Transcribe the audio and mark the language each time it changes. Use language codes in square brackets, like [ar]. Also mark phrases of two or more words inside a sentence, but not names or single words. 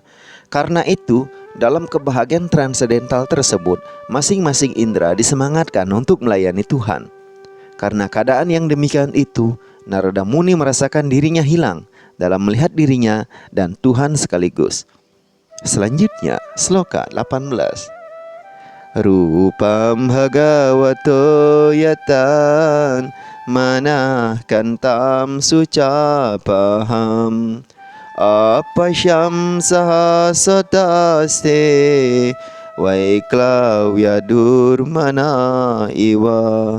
[id] Karena itu, dalam kebahagiaan transendental tersebut, masing-masing indera disemangatkan untuk melayani Tuhan. Karena keadaan yang demikian itu, Narada Muni merasakan dirinya hilang dalam melihat dirinya dan Tuhan sekaligus. Selanjutnya, [sa] sloka 18. रूपं भगवतो यत्तन् मनः कान्तं शुचापहम् अपश्यन् सहसोत्तस्थे वैक्लव्याद् दुर्मना इव.